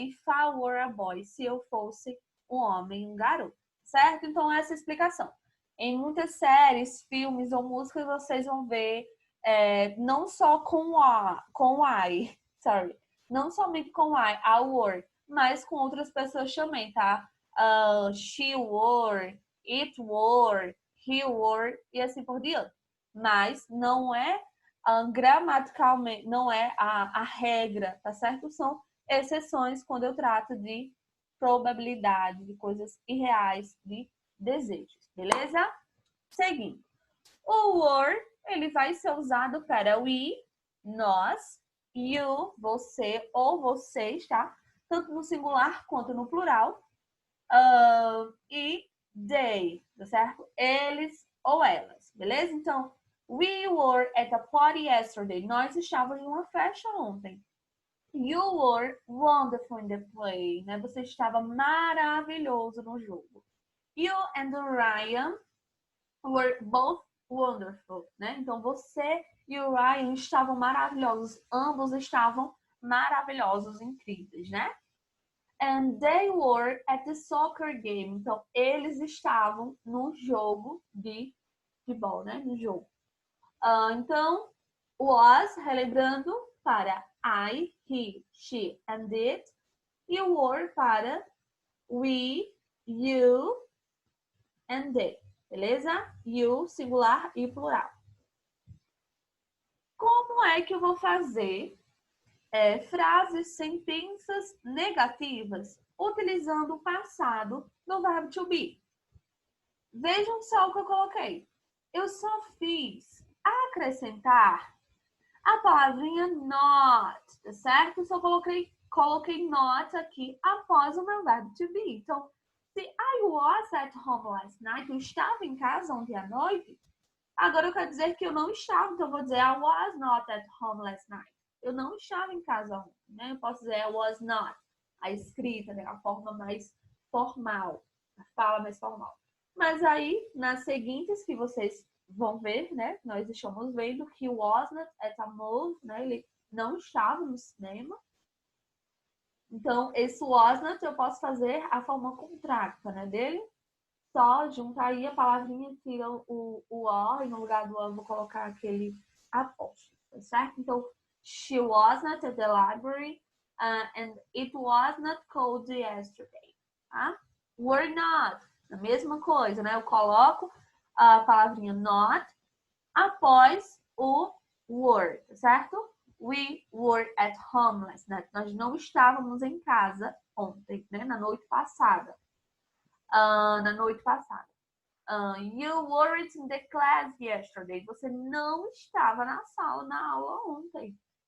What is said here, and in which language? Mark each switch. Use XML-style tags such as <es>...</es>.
<en>If I were a boy,</en> <pt>se eu fosse um homem, um garoto, certo? Então, essa é a explicação. Em muitas séries, filmes ou músicas, vocês vão ver não só com I, sorry, não somente com I were, mas com outras pessoas também, tá?</pt> <en>She were, it were, he were</en> <pt>e assim por diante. Mas não é gramaticalmente, não é a regra, tá certo? São exceções quando eu trato de probabilidade, de coisas irreais, de desejos, beleza? Seguindo. O were, ele vai ser usado para we, nós, you, você ou vocês, tá? Tanto no singular quanto no plural. E they, tá certo? Eles ou elas, beleza?</pt> <en>Então, we were at a party yesterday.</en> <pt>Nós estávamos em uma festa ontem.</pt> <en>You were wonderful in the play, né?</en> <pt>Você estava maravilhoso no jogo.</pt> <en>You and Ryan were both wonderful, né?</en> <pt>Então você e o Ryan estavam maravilhosos. Ambos estavam maravilhosos, incríveis, né?</pt> <en>And they were at the soccer game.</en> <pt>Então eles estavam no jogo de futebol, né? No jogo. Então was, relembrando, para I, he, she and it. E o were para we, you and they. Beleza? You, singular e plural. Como é que eu vou fazer frases, sentenças negativas utilizando o passado do verbo to be? Vejam só o que eu coloquei. Eu só fiz acrescentar a palavrinha not, tá certo? Só coloquei not aqui após o meu verbo to be. Então, se</pt> <en>I was at home last night,</en> <pt>eu estava em casa ontem à noite, agora eu quero dizer que eu não estava, então eu vou dizer</pt> <en>I was not at home last night.</en> <pt>Eu não estava em casa ontem, né? Eu posso dizer I was not. A escrita, né? A forma mais formal, a fala mais formal. Mas aí, nas seguintes que vocês vão ver, né? Nós estamos vendo que</pt> <en>was not at a movie,</en> <pt>né? Ele não estava no cinema. Então, esse was not eu posso fazer a forma contrária, né, dele. Só juntar aí a palavrinha, tira o O e no lugar do O eu vou colocar aquele apóstrofo, tá certo?</pt> <en>Então, she was not at the library and it was not cold yesterday, tá?</en> <pt>Were not, a mesma coisa, né? Eu coloco a palavrinha not após o were, tá certo?</pt> <en>We were at home last night.</en> <pt>Nós não estávamos em casa ontem, né? Na noite passada.</pt> <en>You weren't in the class yesterday.</en> <pt>Você não estava na sala, na aula ontem.</pt>